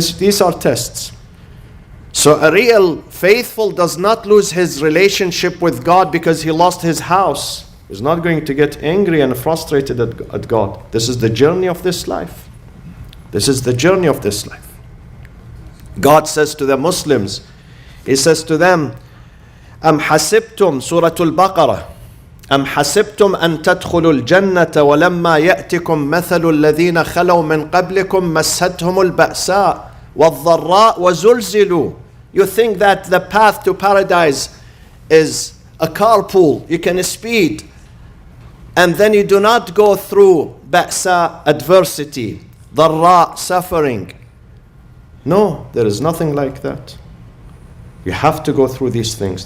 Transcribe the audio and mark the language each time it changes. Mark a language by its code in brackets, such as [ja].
[en] These are tests. So a real faithful does not lose his relationship with God because he lost his house. He's not going to get angry and frustrated at God. This is the journey of this life. This is the journey of this life. God says to the Muslims, He says to them, [ar] أَمْ حَسِبْتُمْ Surah Al-Baqarah, أَمْ حَسِبْتُمْ أَن تَدْخُلُوا الْجَنَّةَ وَلَمَّا يَأْتِكُمْ مَثَلُ الَّذِينَ خَلَوْا مِنْ قَبْلِكُمْ مَسَّتْهُمُ الْبَأْسَاءُ وَالضَّرَّاءُ وَزُلْزِلُوا. [en] You think that the path to paradise is a carpool. You can speed. And then you do not go through ba'sa, adversity, dharra, suffering. No, there is nothing like that. You have to go through these things.